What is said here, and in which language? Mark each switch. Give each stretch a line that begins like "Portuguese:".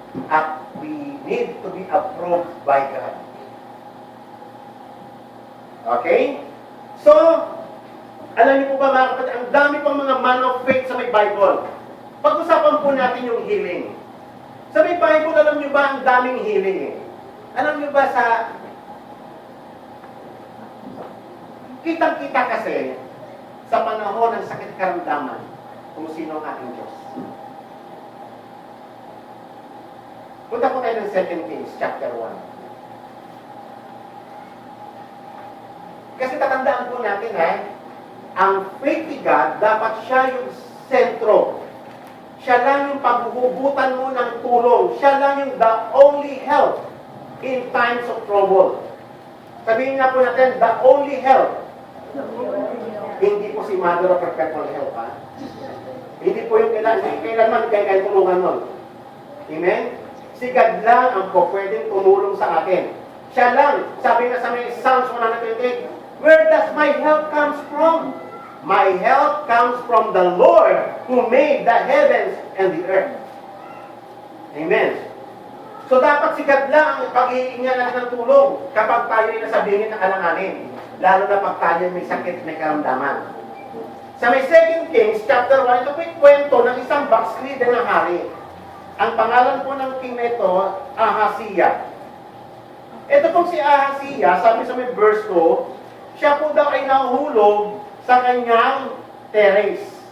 English: At we need to be approved by God. Okay?
Filipino: So, alam niyo po ba mga kapatid, ang dami pang mga
English: man of faith
Filipino: sa may Bible. Pag-usapan po natin yung healing. Sa may Bible, alam niyo ba ang daming healing eh? Alam niyo ba sa kitang-kita kasi sa panahon ng sakit karamdaman kung sino ang ating Diyos. Punta po tayo ng 2 Kings chapter 1. Kasi tatandaan po natin ang faith ni God, dapat siya yung sentro. Siya lang yung paghuhugutan mo ng tulong. Siya lang yung
English: the only help in times of trouble.
Filipino: Sabihin nga po natin,
English: the only help.
Filipino: Hindi po si Mother of Perpetual Help, ha? Hindi po yung kailanman kaya tulungan nun. Amen? Si God lang ang po pwedeng tumulong sa akin. Siya lang. Sabi nga sa may Psalms 128,
English: where does my help comes from? My help comes from the Lord who made the heavens and the earth. Amen.
Filipino: So dapat si God lang ang pag-iingan natin ng tulong kapag tayo ay nasabihin ng alanganin. Lalo na pag tayo may sakit, may karamdaman. Sa may 2 Kings chapter 1, ito po yung kwento ng isang backslidden na hari. Ang pangalan po ng king nito, Ahaziah. Ito pong si Ahaziah, sabi sa may verse ko, siya po daw ay nahulog sa kanyang terrace.